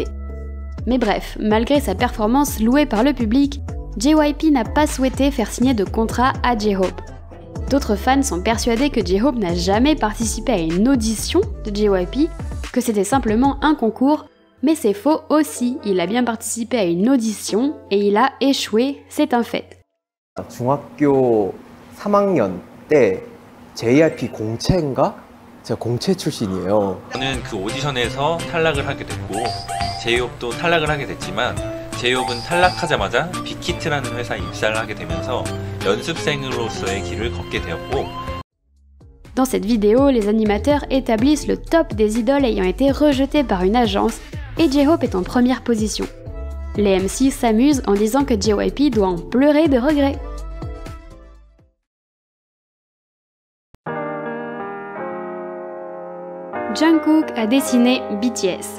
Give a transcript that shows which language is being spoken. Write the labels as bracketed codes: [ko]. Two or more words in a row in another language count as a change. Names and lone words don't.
[fr] Mais bref, malgré sa performance louée par le public, JYP n'a pas souhaité faire signer de contrat à J-Hope. D'autres fans sont persuadés que J-Hope n'a jamais participé à une audition de JYP, que c'était simplement un concours, mais c'est faux aussi, il a bien participé à une audition et il a échoué, c'est un fait. [ko] 중학교 3학년 때 JYP 공채인가? 제가 공채 출신이에요. 저는 그 오디션에서 탈락을 하게 됐고 J-Hope도 탈락을 하게 됐지만 J-Hope는 탈락하자마자 빅히트라는 회사에 입사를 하게 되면서 연습생으로서의 길을 걷게 되었고. [fr] Dans cette vidéo, les animateurs établissent le top des idoles ayant été rejetées par une agence et J-Hope est en première position. Les MC s'amusent en disant que JYP doit en pleurer de regret. Jungkook a dessiné BTS.